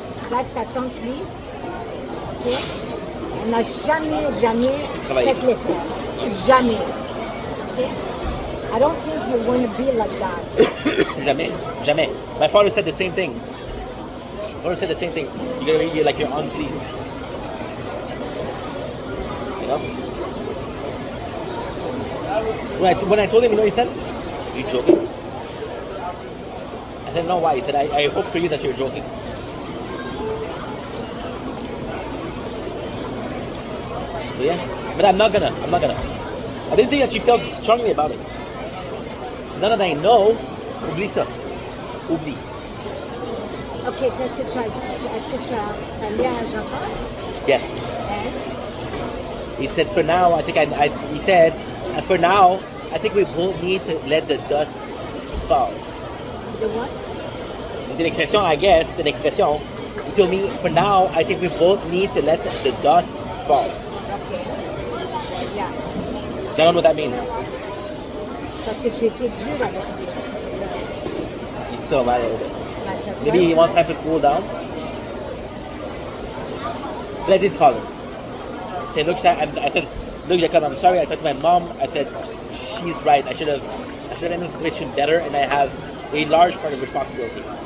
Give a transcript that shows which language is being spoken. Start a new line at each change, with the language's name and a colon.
French: Là, ta tante Lise, okay, elle n'a jamais Travaillé. fait l'effort. Jamais. Okay?
English: I don't think you want to be like that.
French: Jamais.
English: My father said the same thing. You're gonna be like your aunt Lise. You know? When I told him, you know what he said? You joking? I said, no, why? He said, I hope for you that you're joking. So yeah, but I'm not gonna. I didn't think that you felt strongly about it. Now that I know,
French: oublie ça. Oublie. Ok, est-ce que tu as parlé à Jean-Paul?
English: Yes. And? He said, for now, I think he said, for now, I think we both need to let the dust fall. The what?
French: C'est une expression,
English: I guess,
French: c'est une expression.
English: He told me, for now, I think we both need to let the dust fall. Okay. Yeah. I don't know what that means.
French: Parce que j'ai été dur avec lui.
English: He's still mad a little bit. I said, Maybe he wants time to cool down. But I did call him. Say, look, I said, look, Jacob, I'm sorry. I talked to my mom. I said, she's right. I should have handled the situation better, and I have a large part of responsibility.